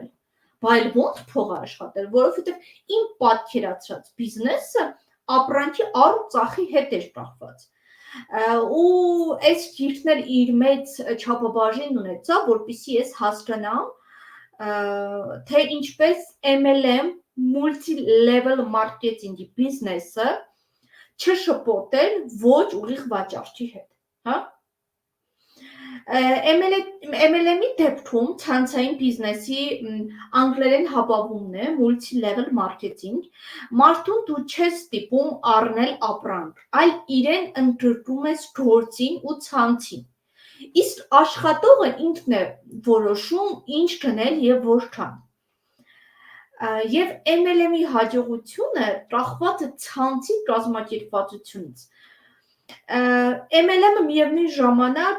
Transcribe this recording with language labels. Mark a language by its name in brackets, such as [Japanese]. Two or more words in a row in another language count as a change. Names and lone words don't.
[Armenian] բայց ո՞նց փող աշխատել, որովհետեւ իմ պատկերացրած բիզնեսը ապրանքի առ ծախի հետ էր կախված։ Ու այս գիրքն իր մեծ չափաբաժին ունեցա, որպեսզի ես հասկանամ, թե ինչպես [English] MLM multi-level marketing- [Armenian] ի բիզնեսը չշփոթել ոչ ուղիղ վաճառչի հետ, հա? MLM-ի դեպքում ցանցային բիզնեսի անգլերեն հապավումն է [English] multi-level marketing, [Armenian] մարդուն դու չես ստիպում առնել ապրանք, այլ իրեն ընդգրկում ես գործին ու ցանցին, իսկ աշխատողը ինքն է որոշում ինչ գնել եւ որքան։ Եվ MLM-ի հաջողությունը կախված է ցանցի կազմակերպվածությունից։ MLM-ը միևնույն ժամանակ